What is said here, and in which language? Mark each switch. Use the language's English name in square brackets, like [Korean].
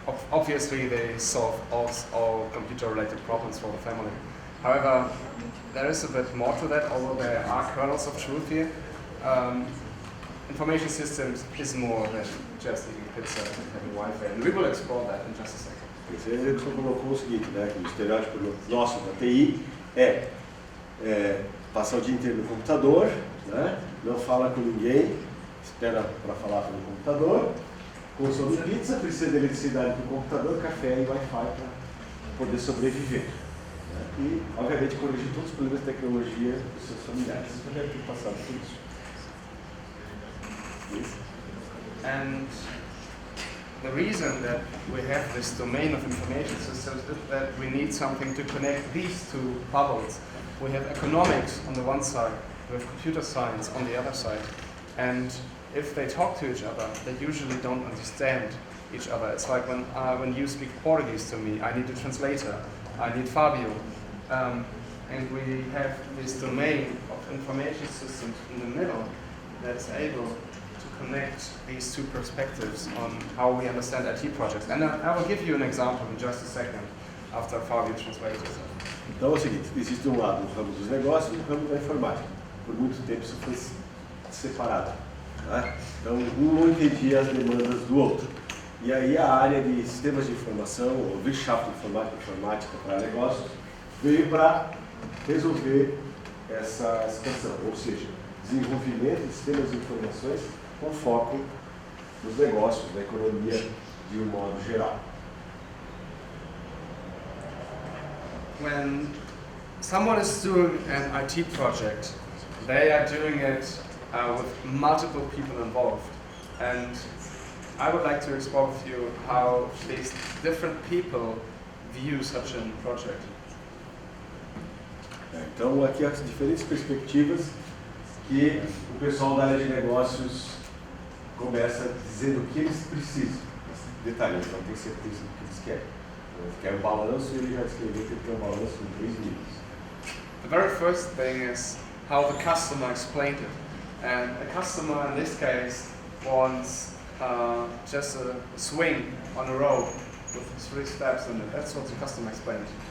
[English] Obviously they solve all computer-related problems for the family. However, there is a bit more to that, although there are kernels of truth here. Information systems is more than just eating pizza and having Wi-Fi, and we will explore that in just a second. [Portuguese] Ele colocou o seguinte, né, que o estereótipo nosso da TI é passar o dia inteiro no computador, né, não fala com ninguém, espera para falar pelo computador, consome pizza, precisa de eletricidade para o computador, café e Wi-Fi para poder sobreviver. Né, e, obviamente, corrigir todos os problemas de tecnologia dos seus familiares. Você deve ter passado por isso. [English] And the reason that we have this domain of information systems is that we need something to connect these two bubbles. We have economics on the one side, we have computer science on the other side. And if they talk to each other, they usually don't understand each other. It's like when you speak Portuguese to me, I need a translator, I need Fabio. And we have this domain of information systems in the middle that's able to connect these two perspectives on how we understand IT projects. And I will give you an example in just a second after Fabio translates it. [Portuguese] Então é o seguinte, existe um lado o ramo dos negócios e o ramo da informática. Por muito tempo isso foi separado. Né? Então um não entendia as demandas do outro. E aí a área de sistemas de informação, ou Wirtschaft informática para negócios, veio para resolver essa situação, ou seja, desenvolvimento de sistemas de informações com foco nos negócios, na economia de um modo geral. [English] When someone is doing an IT project, they are doing it with multiple people involved. And I would like to explore with you how these different people view such a project. [Portuguese] Então, aqui as diferentes perspectivas que o pessoal da área de negócios começa dizendo o que eles precisam. Detalhe, então tem certeza do que eles querem. Quer um balanço e ele já descreveu que tem um balanço em 3 níveis. [English] The very first thing is how the customer explained it. And a customer in this case wants just a swing on a road with 3 steps in it. That's what the customer explained.